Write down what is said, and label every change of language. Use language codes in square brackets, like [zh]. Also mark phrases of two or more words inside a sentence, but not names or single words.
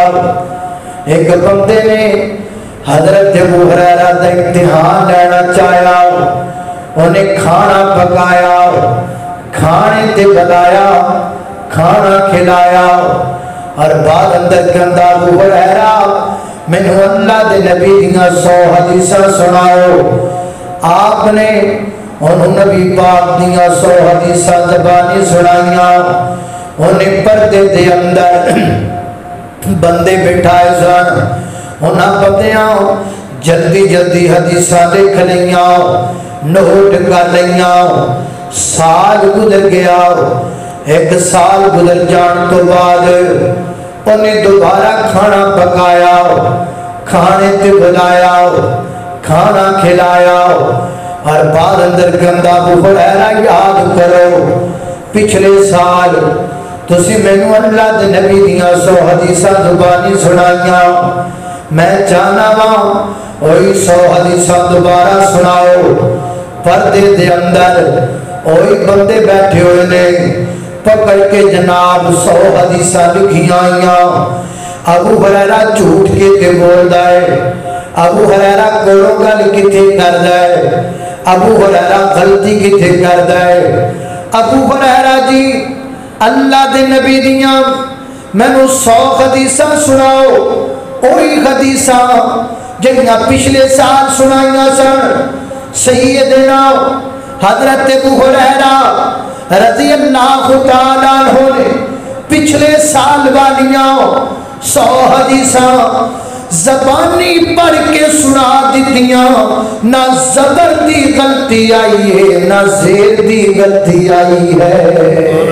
[pa] ایک بندے نے حضرت ابو ہریرہ دا امتحان لینا چاہیا، انہیں کھانا پکایا، کھانے تے بلایا، کھانا کھلایا، اور بعد اندر کندہ ابو ہریرہ میں نے اللہ دے نبی دیاں 100 حدیثاں سناؤ۔ آپ نے انہوں نبی پاک دیاں 100 حدیثاں زبانی سنائیاں، انہیں پردے دے اندر بندے بٹھائے سن، انہاں بندیاں جلدی جلدی حدیثاں دیکھ لیاں، نوٹ کر لیاں۔ سال گزر گیا، 1 سال گزر جان تو بعد انہیں دوبارہ کھانا پکایا، کھانے تے بلایا کھانا کھلایا اور بعد اندر گندا ابو ہریرہ یاد کرو پچھلے سال تسی مینوں اللہ دے نبی دیاں 100 حدیثاں زبانی سنائیاں میں چاہنا وا وہی 100 حدیثاں دوبارہ سناؤ پردے دے اندر وہی بندے بیٹھے ہوئے نے پکڑ کے جناب 100 حدیثاں لکھیاں آئیاں ابو ہریرہ جھوٹ کے تے بول دائے ابو ہریرہ کولوں گل کتے کر دائے ابو ہریرہ غلطی کتے کر دائے ابو ہریرہ جی اللہ دے نبی دیاں میں نو 100 حدیثاں سناؤ اوہی حدیثاں جنہاں پچھلے سال سنائیاں سن سیدنا حضرت ابو ہریرہ [ar] رضی اللہ تعالیٰ عنہ [pa] نے پچھلے سال والیاں 100 حدیثاں زبانی پڑھ کے سنا دیتیاں نہ زبر دی غلطی آئی ہے نہ زیر دی غلطی آئی ہے